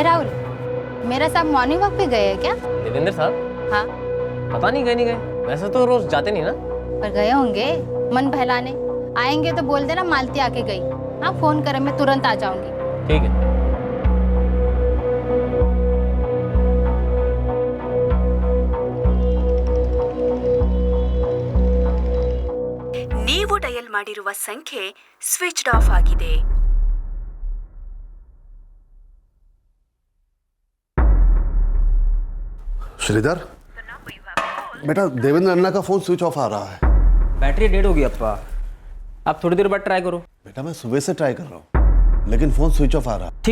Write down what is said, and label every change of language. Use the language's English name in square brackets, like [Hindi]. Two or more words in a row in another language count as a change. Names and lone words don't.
[Hindi] राहुल, मेरा साहब [English] morning walk [Hindi] पे गए हैं क्या? देवेंद्र साहब? हाँ। पता नहीं गए नहीं गए, वैसे तो रोज जाते नहीं ना। पर गए होंगे मन बहलाने। आएंगे तो बोल देना मालती आके गई। हाँ, फोन करें, मैं तुरंत आ जाऊंगी। ठीक है। [Kannada] ನೀವು ಡಯಲ್ ಮಾಡಿರುವ ಸಂಖ್ಯೆ [English] switched off [Kannada] ಆಗಿದೆ. [Hindi] श्रीधर, बेटा देवेंद्र अन्ना का फोन [English] switch off [Hindi] आ रहा है। [English] battery dead [Hindi] होगी अप्पा, आप थोड़ी देर बाद ट्राई करो। बेटा मैं सुबह से ट्राई कर रहा हूँ लेकिन फोन [English] switch off [Hindi] आ रहा है।